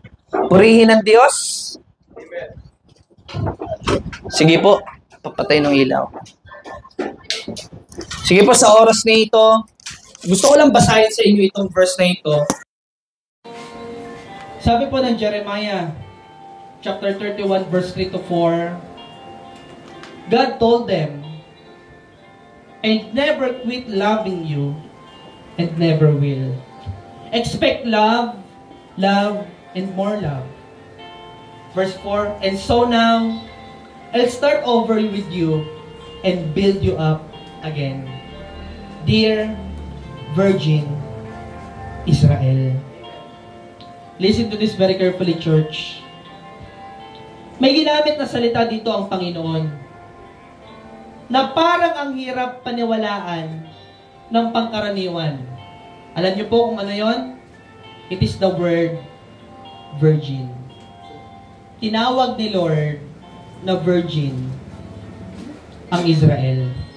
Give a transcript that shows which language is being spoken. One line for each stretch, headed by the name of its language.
Filipino: Purihin ang Diyos. Sige po. Papatay ng ilaw. Sige po, sa oras na ito, gusto ko lang basahin sa inyo itong verse na ito. Sabi po ng Jeremiah, chapter 31, verse 3 to 4,
English: God told them, "I never quit loving you and never will. Expect love, love, and more love." Verse 4, "And so now, I'll start over with you and build you up again. Dear Virgin Israel." Listen to this very carefully, church.
Filipino: May ginamit na salita dito ang Panginoon na parang ang hirap paniwalaan ng pangkaraniwan. Alam niyo po kung ano yon?
English: It is the word virgin.
Filipino: Tinawag ni Lord na virgin ang Israel.